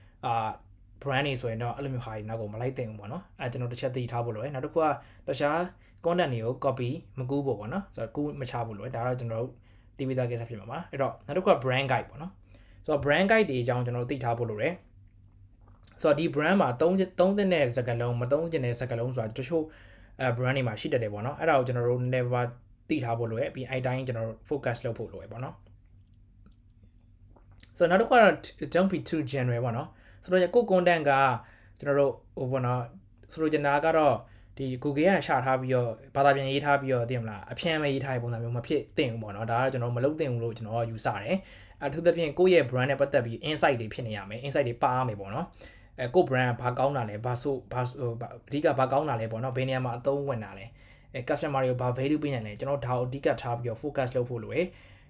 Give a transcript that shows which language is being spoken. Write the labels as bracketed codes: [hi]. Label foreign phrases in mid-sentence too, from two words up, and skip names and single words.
[my] brand တွေဆိုရင်တော့အဲ့လိုမျိုးဟာတွေနောက်ကိုမလိုက်တင်ဘူးပေါ့နော်အဲကျွန်တော်တစ်ချက်သိထားဖို့လိုတယ်နောက်တစ်ခုကတခြား content တွေကို copy မကူးဖို့ပေါ့နော်ဆိုတော့ကူးမချဖို့လိုတယ်ဒါတော့ကျွန်တော်တို့သိပြီးသားကိစ္စဖြစ်မှာပါအဲ့တော့နောက်တစ်ခုက [en] brand guide [my] ပေါ့နော်ဆိုတော့ [en] brand guide [my] တွေအကြောင်းကျွန်တော်တို့သိထားဖို့လိုတယ်ဆိုတော့ဒီ brand မှာသုံးတဲ့စကားလုံးမသုံးကျင်တဲ့စကားလုံးဆိုတာတချို့brand တွေမှာရှိတတ်တယ်ပေါ့နော်အဲ့ဒါကိုကျွန်တော်တို့နည်းနည်းပါသိထားဖို့လိုတယ်ပြီးအဲ့တိုင်းကျွန်တော်တို့ focus လုပ်ဖို့လိုတယ်ပေါ့နော် ဆိုတော့နောက်တစ်ခုကတော့ [en] don't be too general [my] ပေါ့နော်ဆိုတော့ကို content ကကျွန်တော်တို့ပေါ့နော်ဆိုလိုချင်တာကတော့ဒီ Google ကရှာထားပြီးတော့ဘာသာပြန်ရေးထားပြီးတော့သိမလားအဖြန့်မဲ့ရေးထားတဲ့ပုံစံမျိုးမဖြစ်သင့်ဘူးပေါ့နော်ဒါကတော့ကျွန်တော်မလုပ်သင့်ဘူးလို့ကျွန်တော်ယူဆတယ်အထူးသဖြင့်ကိုယ့်ရဲ့ brand နဲ့ပတ်သက်ပြီး insight တွေဖြစ်နေရမယ် insight တွေပါရမယ်ပေါ့နော်ကိုယ့် brand ဘာကောင်းတာလဲဘာဆိုအဓိကဘာကောင်းတာလဲပေါ့နော်ဘယ်နေရာမှာအသုံးဝင်တာလဲcustomer တွေကိုဘာ value ပေးနိုင်လဲကျွန်တော်ဒါကိုအဓိကထားပြီးတော့ focus လုပ်ဖို့လိုရယ်